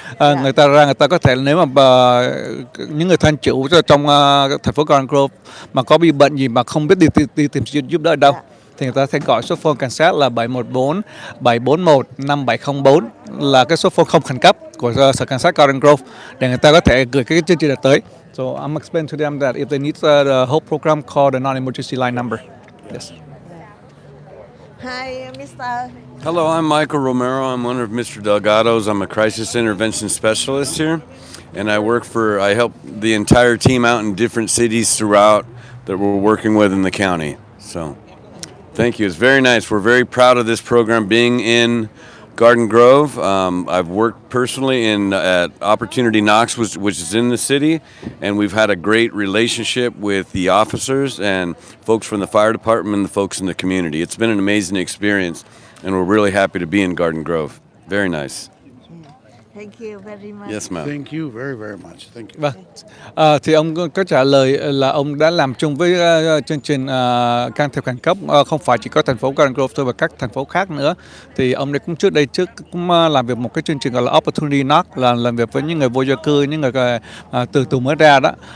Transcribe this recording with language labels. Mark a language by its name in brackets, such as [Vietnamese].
[Vietnamese] Người ta ra, người ta có thể, nếu mà những người thân chủ trong thành phố Garden Grove mà có bị bệnh gì mà không biết đi tìm sự giúp đỡ ở đâu, thì người ta sẽ gọi số phone cảnh sát là 714 741 5704, là cái số phone không khẩn cấp của sở cảnh sát Garden Grove, để người ta có thể gửi cái chương trình này tới. [English] So I'm explaining to them that if they need the Hope program, call the non-emergency line number. Yes. Hi, Mr. Hello, I'm Michael Romero. I'm one of Mr. Delgado's. I'm a crisis intervention specialist here, and I help the entire team out in different cities throughout that we're working with in the county. So, thank you. It's very nice. We're very proud of this program being in Garden Grove. I've worked personally at Opportunity Knox, which is in the city, and we've had a great relationship with the officers and folks from the fire department and the folks in the community. It's been an amazing experience, and we're really happy to be in Garden Grove. Very nice. Thank you very much. Yes, ma'am. Thank you very, very much. Thank you. [Vietnamese] Vâng. Thì ông có trả lời là ông đã làm chung với chương trình can thiệp khẩn cấp không phải chỉ có thành phố Garden Grove thôi, và các thành phố khác nữa. Thì ông đây cũng trước cũng làm việc một cái chương trình gọi là Opportunity Knox, là làm việc với những người vô gia cư, những người từ tù mới ra đó.